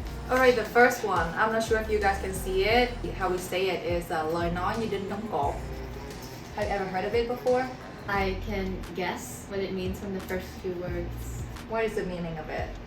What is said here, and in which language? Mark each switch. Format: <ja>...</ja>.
<en>Alright, the first one, I'm not sure if you guys can see it. How we say it is</en> <vi>lời nói như đinh đóng cột.</vi> <en>Have you ever heard of it before? I can guess what it means from the first few words. What is the meaning of it?</en>